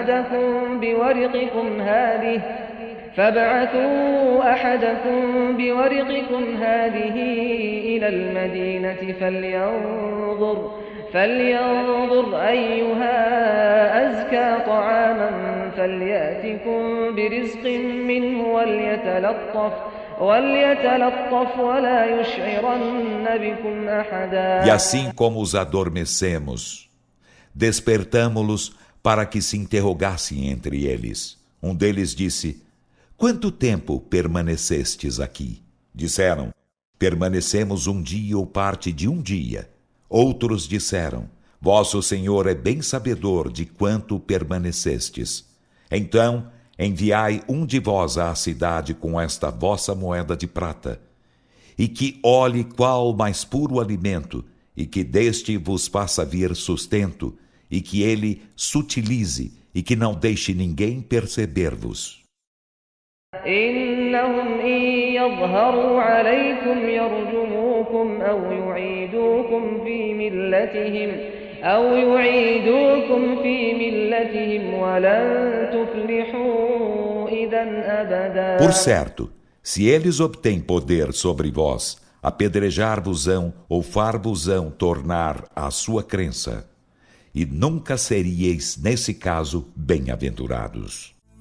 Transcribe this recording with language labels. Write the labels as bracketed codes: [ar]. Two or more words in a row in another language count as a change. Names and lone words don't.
[ar] أحدكم بورقكم هذه إلى المدينة فلينظر أيها أزكى طعاما فليأتكم برزق منه وليتلطف ولا يشعرن بكم أحدا. [pt] E assim como os adormecemos, despertamo-los para que se interrogassem entre eles. Um deles disse: Quanto tempo permanecestes aqui? Disseram: Permanecemos um dia ou parte de um dia. Outros disseram: Vosso Senhor é bem sabedor de quanto permanecestes. Então, enviai um de vós à cidade com esta vossa moeda de prata, e que olhe qual o mais puro alimento, e que deste vos faça vir sustento, e que ele sutilize, e que não deixe ninguém perceber-vos. [ar] إنهم إن يظهروا عليكم يرجموكم أو يعيدوكم في ملتهم ولن تفلحوا إذا أبدا. [pt] Por certo, se eles obtêm poder sobre vós, apedrejar-vos-ão ou far-vos-ão tornar a sua crença, e nunca seríeis, nesse caso, bem-aventurados.